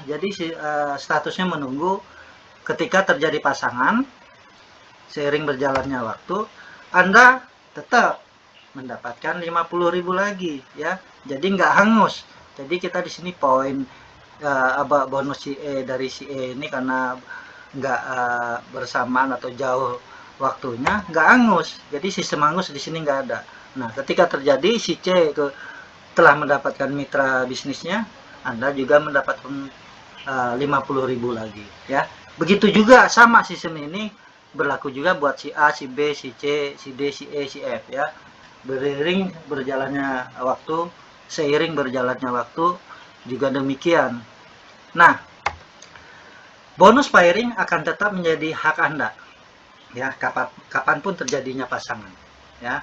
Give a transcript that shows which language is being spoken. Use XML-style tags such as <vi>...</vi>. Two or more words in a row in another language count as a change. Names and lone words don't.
<id>Jadi statusnya menunggu. Ketika terjadi pasangan, seiring berjalannya waktu, Anda tetap mendapatkan 50.000 lagi ya. Jadi nggak hangus. Jadi kita di sini poin bonus si E dari si E ini karena nggak bersamaan atau jauh waktunya, nggak hangus. Jadi sistem hangus di sini nggak ada. Nah, ketika terjadi si C telah mendapatkan mitra bisnisnya, Anda juga mendapatkan 50.000 lagi ya. Begitu juga sama sistem ini berlaku juga buat si A, si B, si C, si D, si E, si F ya. Seiring berjalannya waktu juga demikian. Nah, bonus pairing akan tetap menjadi hak Anda ya, kapanpun terjadinya pasangan ya.</id>